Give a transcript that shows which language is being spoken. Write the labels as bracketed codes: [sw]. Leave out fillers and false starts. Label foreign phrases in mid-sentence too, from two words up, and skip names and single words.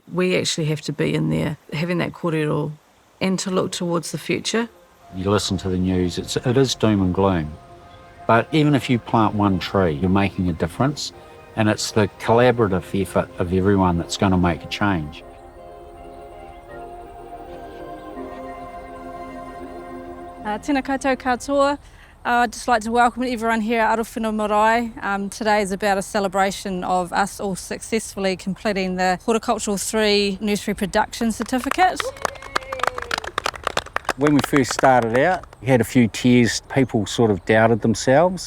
[en] We actually have to be in there, having that kōrero, and to look towards the future. You listen to the news, it is doom and gloom. But even if you plant one tree, you're making a difference, and it's the collaborative effort of everyone that's going to make a change. [mi] Tēnā koutou katoa. [en] I'd just like to welcome everyone here at Arowhenua Marae. Today is about a celebration of us all successfully completing the Horticultural 3 Nursery Production Certificate. When we first started out, we had a few tears, people sort of doubted themselves.